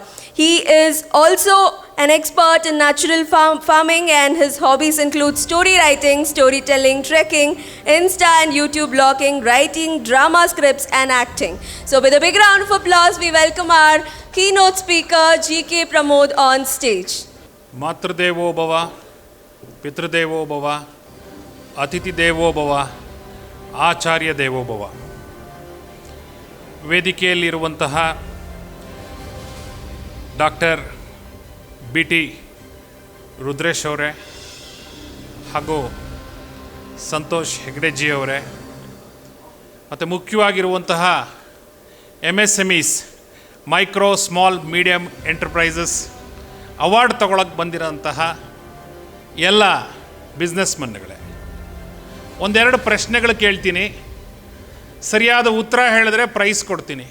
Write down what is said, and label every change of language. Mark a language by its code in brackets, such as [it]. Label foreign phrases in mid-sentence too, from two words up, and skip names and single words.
[en] He is also an expert in natural farming, and his hobbies include story writing, storytelling, trekking, Insta and YouTube blogging, writing, drama scripts, and acting. So with a big round of applause, we welcome our keynote speaker, G.K. Pramod, on stage. [sa] मातृदेवो भव पितृदेवो भव अतिथि देवो भव आचार्य देवो भव. [kn] ವೇದಿಕೆಯಲ್ಲಿರುವಂತಹ ಡಾಕ್ಟರ್ ಬಿ.ಟಿ. ರುದ್ರೇಶ್ ಅವರೇ ಹಾಗೂ ಸಂತೋಷ್ ಹೆಗ್ಡೆಜಿ ಅವರೇ, ಮತ್ತು ಮುಖ್ಯವಾಗಿರುವಂತಹ MSMEs, [en] micro small medium enterprises award [kn] ತಗೊಳಕ್ಕೆ ಬಂದಿರೋಂತಹ ಎಲ್ಲ ಬಿಸ್ನೆಸ್ಮನ್ಗಳೇ, ಒಂದೆರಡು ಪ್ರಶ್ನೆಗಳು ಕೇಳ್ತೀನಿ, ಸರಿಯಾದ ಉತ್ತರ ಹೇಳಿದ್ರೆ ಪ್ರೈಸ್ ಕೊಡ್ತೀನಿ.